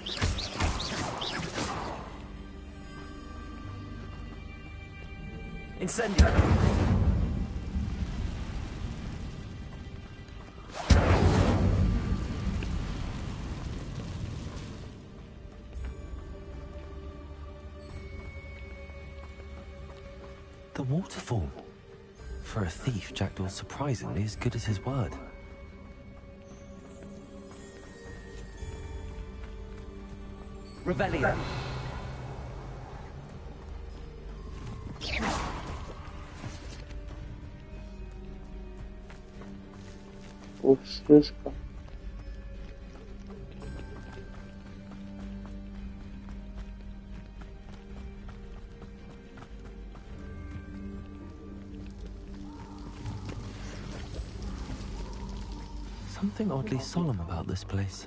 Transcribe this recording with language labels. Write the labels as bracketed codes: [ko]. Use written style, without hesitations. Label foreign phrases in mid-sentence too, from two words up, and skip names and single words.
[en] Incendio! The waterfall. For a thief, Jackdaw's surprisingly as good as his word. Revelio. [ru] Ух, шишка. [en] Something oddly solemn about this place.